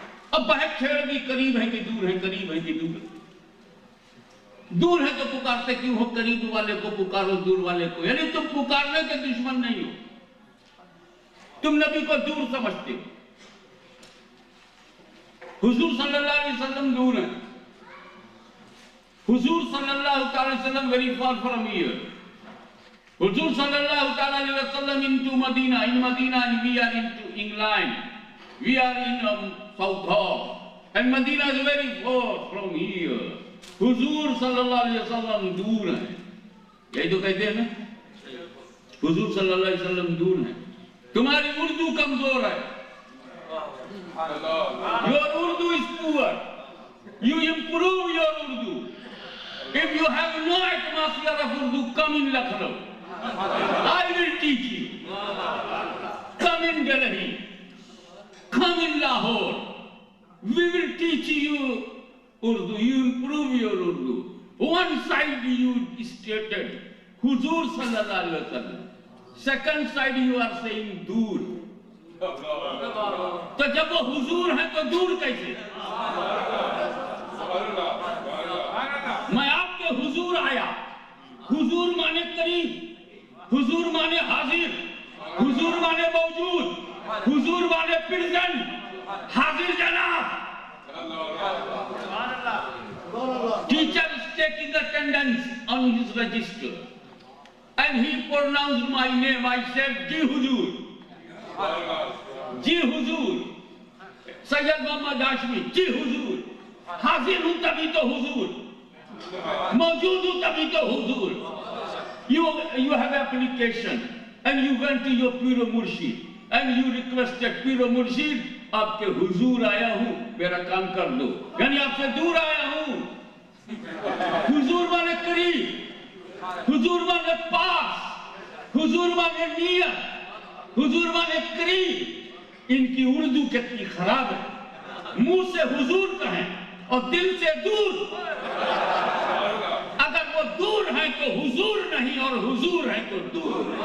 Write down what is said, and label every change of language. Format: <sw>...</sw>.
<ur>اب بحث چھیڑ دی قریب ہے کہ دور ہے، قریب ہے کہ دور ہے. دور ہے تو پکارتے کیوں ہو؟ قریب والے کو پکارو، دور والے کو. یعنی تم پکارنے کے دشمن نہیں ہو، تم نبی کو دور سمجھتے ہو. حضور صلی اللہ علیہ وسلم دور ہیں. حضور صلی اللہ علیہ وسلم</ur> <en>very far from here. حضور صلی اللہ علیہ وسلم into Medina, in Medina, and we are into England. We are in South, and Medina is very far from here.</en> <ur>حضور صلی اللہ علیہ وسلم دور ہیں. یہی تو کہتے ہیں نا، حضور صلی اللہ علیہ وسلم دور ہیں. تمہاری اردو کمزور ہے.</ur> <en>Your Urdu is poor. You improve your Urdu. If you have no atmosphere of Urdu, come in Lucknow. I will teach you. Come in Delhi. Come in Lahore. We will teach you Urdu. You improve your Urdu. One side you stated, Huzur sallallahu alaihi wasallam. Second side you are saying dur.</en> <ur>تو جب وہ حضور ہیں تو دور کیسے؟ میں آپ کے حضور آیا. حضور مانے قریب، حضور مانے حاضر، حضور مانے موجود، حضور مانے پریزنٹ، حاضر جناب.</ur> <en>Teacher is taking attendance on his register and he pronounced my name. I said, Ji Huzur.</en> <ur>جی حضور. سید محمد ہاشمی جی حضور. حاضر ہوں تبھی تو حضور، موجود ہوں تبھی تو حضور.</ur> <en>You have application and you went to your Pir o Murshid and you requested, Pir o Murshid</en> <ur>آپ کے حضور آیا ہوں، میرا کام کر دو. یعنی آپ سے دور آیا ہوں. حضور مانے قریب، حضور مانے پاس، حضور مانے نیت، حضور مانے قریب. ان کی اردو کتنی خراب ہے. منہ سے حضور کہیں اور دل سے دور. اگر وہ دور ہیں تو حضور نہیں، اور حضور ہیں تو دور.</ur>